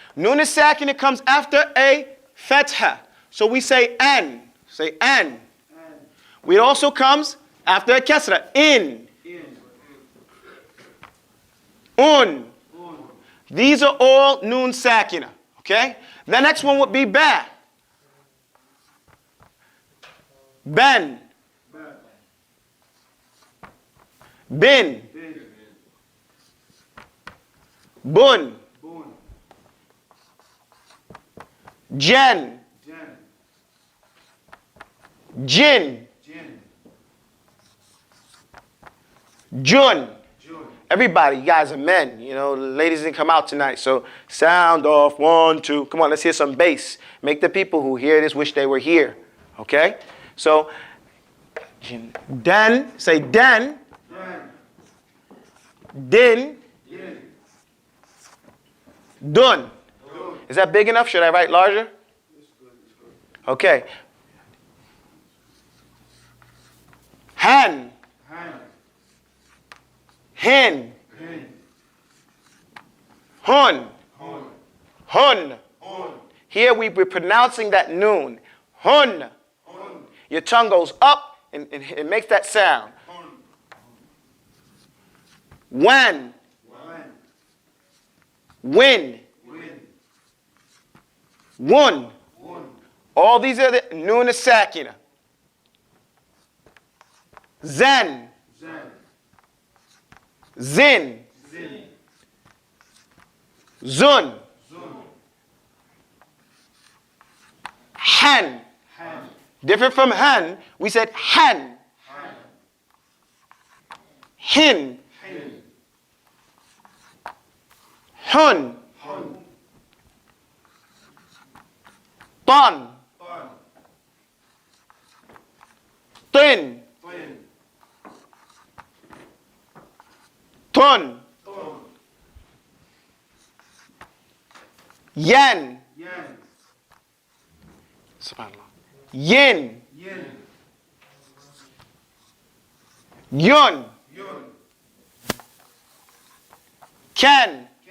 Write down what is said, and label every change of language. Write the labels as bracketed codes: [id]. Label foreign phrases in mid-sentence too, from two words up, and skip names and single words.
[ar] Noon as-Sakina [en] comes after a fatha. So we say an. Say an. It also comes after a kasra. In. Un. These are all [ar] Noon Sakina. [en] Okay? The next one would be ba. Ben. Bin. Bun. Jen. Jin. Jun. Everybody, you guys are men. You know, the ladies didn't come out tonight. So sound off, 1, 2. Come on, let's hear some bass. Make the people who hear this wish they were here. Okay? So, den, say den. Din. Dun. Is that big enough? Should I write larger? Okay. Han. Hin. Hun. Hun. Here we're pronouncing that noon. Hun. Your tongue goes up and it makes that sound. When. When. One. All these are the [ar] Noon as-Sakina. [en] Zen. Zin. Zun. Han. Different from han, we said han. hin, hun, ton, tin, tun, yen, subhanallah, yin, yun, ken,